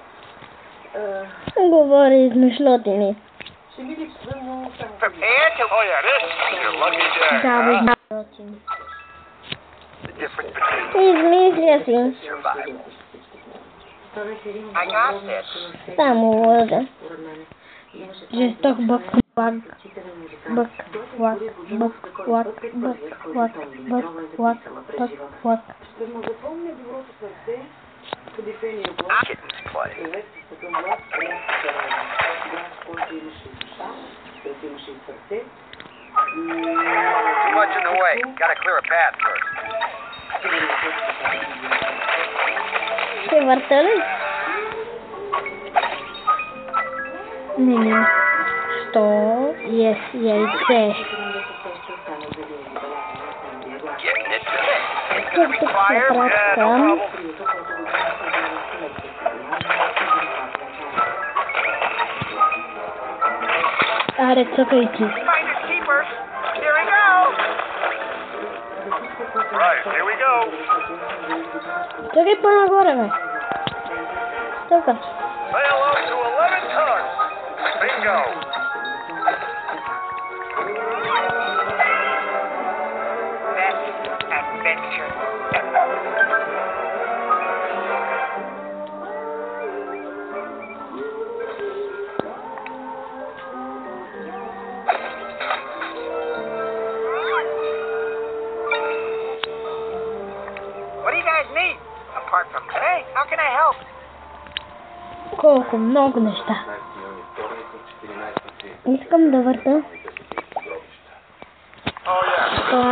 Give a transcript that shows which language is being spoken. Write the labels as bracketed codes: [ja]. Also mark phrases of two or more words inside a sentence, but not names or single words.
[bg] Говори измишлотини. [en] Prepared to... Oh yeah, this is your lucky day. [bg] Да, бе. [en] The difference between [bg] Измисля си. [en] survival. I got this. [bg] Само лъжа. Жесток бък, лак. Бък, лак, бък, лак, бък, лак, бък, лак, бък, лак. [en] Kittens play. Too much in the way. Gotta clear a path first. [bg] Ще върта ли? Не. Що? Yes, яйце. [en] Getting it today. [bg] Как тук се пращам? Аре, цъкай ти. [en] Finders keepers. Here we go. Right, here we go. [bg] Цъкай по-нагоре, бе. Тук. [en] Say hello to 11 tons. Bingo. Best adventure ever. What do you guys need? Apart from today, how can I help? [bg] Колко много неща. Искам да върта [en] Oh yeah. [bg] това.